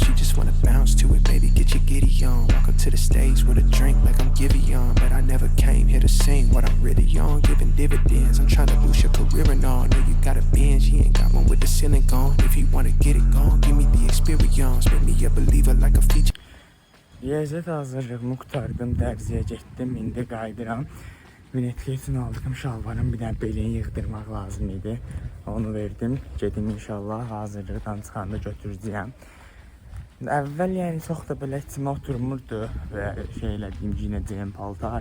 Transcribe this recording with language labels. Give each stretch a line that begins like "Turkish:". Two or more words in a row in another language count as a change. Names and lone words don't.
English: She just wanna bounce to it, baby, get your giddy on. Walk up to the stage with a drink like I'm Giveon, but I never came here to sing what I'm really on. Giving dividends, I'm trying to boost your career and all. Know you got a binge, you ain't got one with the ceiling gone. If you wanna get it gone, give me the experience. Make me a believer like a feature.
Azerbaijani: Riyaziyyat hazırlığımı qurtardım, dərziyə getdim, indi qayıdıram. Vinetki üçün aldığım şalvarın bir dənə belini yığdırmaq lazım idi. Onu verdim, gedim inşallah hazırlıqdan çıxanda götürəcəyəm. Əvvəl yəni çox da belə içimə oturmurdu və şey elədiyim, giyinəcəyim paltar.